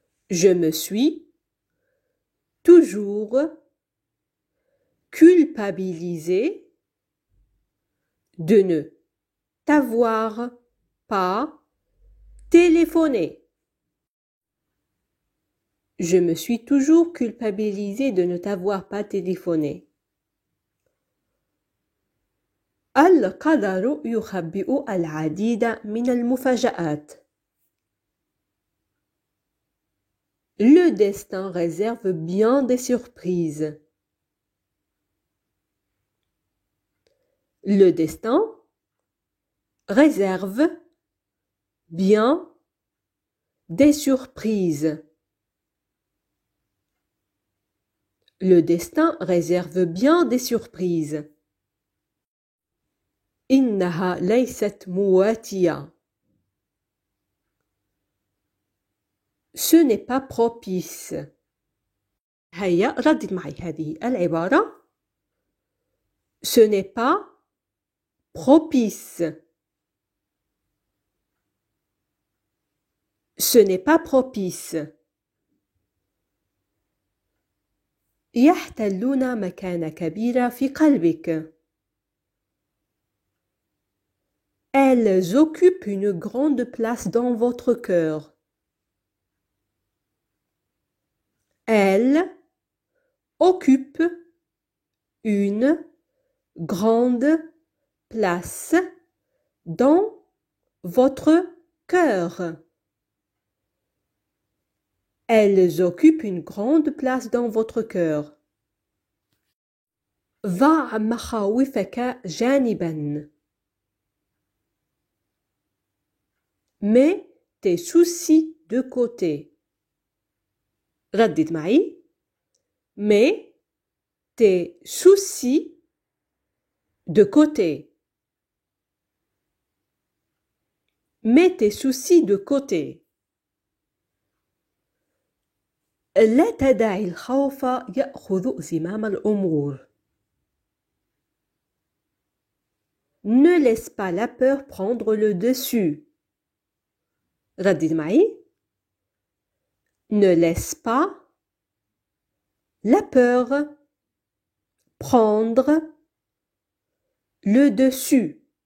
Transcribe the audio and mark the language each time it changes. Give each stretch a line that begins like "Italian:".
French: Je me suis toujours culpabilisée de ne t'avoir pas téléphoné. Je me suis toujours culpabilisée de ne t'avoir pas téléphoné.
Arabic: القدر يخبئ العديد من المفاجآت.
French: Le destin réserve bien des surprises. Le destin réserve bien des surprises. Le destin réserve bien des surprises.
Arabic: إنها ليست مواتية.
French: Ce n'est pas propice.
Arabic: هيا ردد معي هذه العبارة.
French: Ce n'est pas propice. Ce n'est pas propice.
Arabic: يحتلون مكانة كبيرة في قلبك.
French: Elles occupent une grande place dans votre cœur. Elles occupent une grande place dans votre cœur. Elles occupent une grande place dans votre cœur.
Arabic: ضع مخاوفك جانباً.
French: Mets tes soucis de côté.
Arabic: ردد معي.
French: Mets tes soucis de côté. Mets tes soucis de côté.
Arabic: لا تدع الخوف يأخذ زمام الأمور.
French: Ne laisse pas la peur prendre le dessus.
Arabic: ردد معي.
French: Ne laisse pas la peur prendre le dessus.